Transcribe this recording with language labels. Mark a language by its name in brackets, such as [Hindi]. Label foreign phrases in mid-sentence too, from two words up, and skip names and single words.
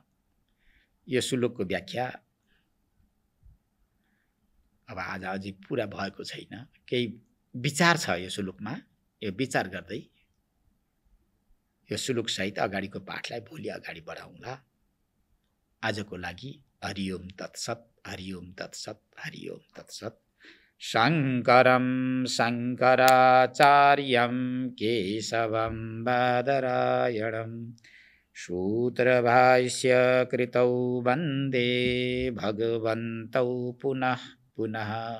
[Nepali] यो श्लोकको व्याख्या अब आज अझै पुरा भएको छैन, केही विचार छ यो श्लोकमा। यो विचार गर्दै यो श्लोकसहित अगाडिको पाठलाई भोलि अगाडि बढाउँला। आजको लागि [Sanskrit] हरिओम तत्सत, हरिओम तत्सत, हरिओम तत्सत। शङ्करं शङ्कराचार्यं केशवं बादरायणं सूत्रभाष्यकृतौ वन्दे भगवन्तौ पुनः पुनः।